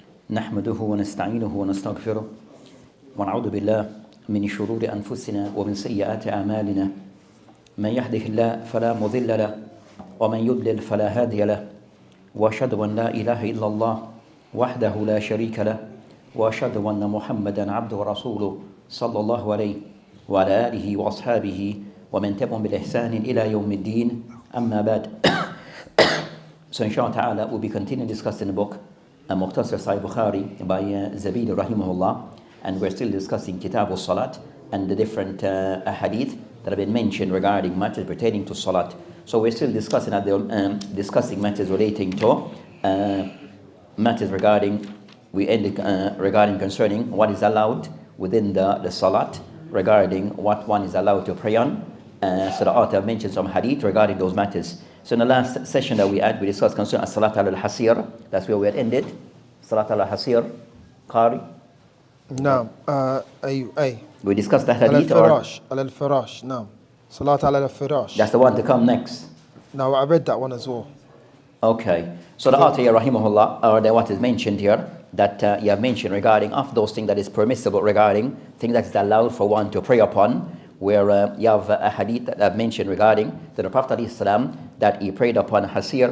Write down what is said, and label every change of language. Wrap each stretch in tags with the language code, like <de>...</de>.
<ar>نحمده ونستعينه ونستغفره ونعوذ بالله من شرور أنفسنا ومن سيئات أعمالنا من يهده الله فلا مضل له ومن يضلل فلا هادي له وأشهد أن لا إله إلا الله وحده لا شريك له وأشهد أن محمدا عبده ورسوله صلى الله عليه وعلى آله وأصحابه ومن تبعهم بإحسان إلى يوم الدين أما بعد.</ar> <en>So inshallah ta'ala we'll be continuing discussing the book Mukhtasar Sahih Bukhari by Zabidi rahimahullah, and we're still discussing Kitab al-Salat and the different hadith that have been mentioned regarding matters pertaining to Salat. So we're still discussing discussing matters relating to matters regarding regarding concerning what is allowed within the Salat, regarding what one is allowed to pray on. So the author mentioned some hadith regarding those matters. So in the last session that we had, we discussed concerning as-salat al-hasir. That's where we had ended. Salat al-hasir. Qari.</en> <ar>نعم أي</ar> <en>We discussed the</en> <ar>على</ar> <en>hadith, or</en> <ar>الفراش على الفراش نعم صلاة على الفراش.</ar> <en>that's the one to come next. Now I read that one as well. Okay. So the author here, rahimahullah, or what is mentioned here, that you have mentioned regarding of those things that is permissible, regarding things that is allowed for one to pray upon, where you have a hadith that I've mentioned regarding that the Prophet ﷺ, that he prayed upon hasir.</en>